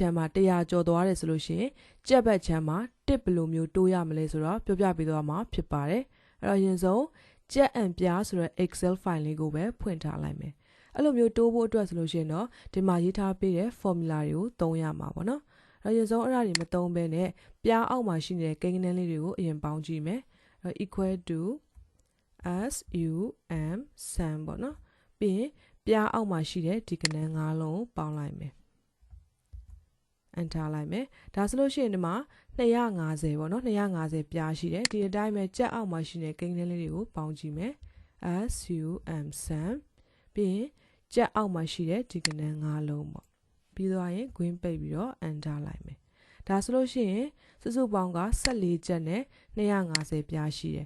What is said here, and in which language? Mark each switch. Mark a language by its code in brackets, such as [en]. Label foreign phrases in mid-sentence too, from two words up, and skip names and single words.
[my] မ်းမှာ100ကျော်သွားတယ်ဆိုလို့ရှိရင်ကြက်ဘက်ခြမ်းမှာတစ်ဘယ်လိုမျိုးတိုးရမလဲဆိုတော့ပြောပြပေးသွားမှာဖြစ်ပါတယ်အဲ့တော့အရင်ဆုံးကြက်အန်ပြားဆိုတဲ့ Excel file လေးကိုပဲဖွင့်ထားလိုက်မယ်အဲ့လိုမျိုးတိုးဖို့အတွက်ဆိုလို့ရှိရင်တော့ဒီမှာရေးထားပေးတဲ့ formula တွေကိုသုံးရမှာပေါ့နော်အဲ့တော့အရင်ဆုံးအဲ့ဒါတွေမသုံးဘဲနဲ့ပြားအောက်မှာရှိနေတဲ့ကိန်းဂဏန်းလေးတွေကိုအရင်ပေါင်းကြည့်မယ်အဲ့ [en] equal to [my] sum ပေါ့နော်ပြီးရင်ပြားအောက်မှာရှိတဲ့ဒီကဏ္ဍ5လုံးပေါင်းလိုက်မယ် enter လိုက်မယ်ဒါဆိုလို့ရှိရင်ဒီမှာ250ပေါ့နော်250ပြားရှိတယ်ဒီအတိုင်းပဲကြက်အောက်မှာရှိတဲ့ကိန်းဂဏန်းလေးတွေကိုပေါင်းကြည့်မယ် sum ပြီးရင်ကြက်အောက်မှာရှိတဲ့ဒီကဏ္ဍ5လုံးပေါ့ပြီးသွားရင် green ပိတ်ပြီးတော့ enter လိုက်မယ်ဒါဆိုလို့ရှိရင်စုစုပေါင်းက14ချက်နဲ့250ပြားရှိတယ်